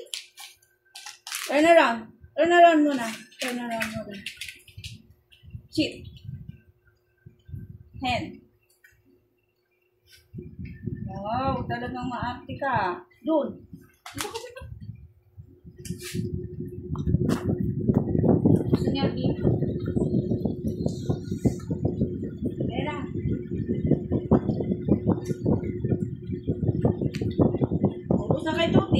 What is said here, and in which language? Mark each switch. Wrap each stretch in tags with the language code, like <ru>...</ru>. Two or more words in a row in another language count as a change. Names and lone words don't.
<en>Turn around. Turn around muna. Turn around muna. Sit. Hand.</en> <tl>Wow, talagang maarte ka. Doon. Gusto niya dito. Tera. Ubus na kay Tuti.</tl>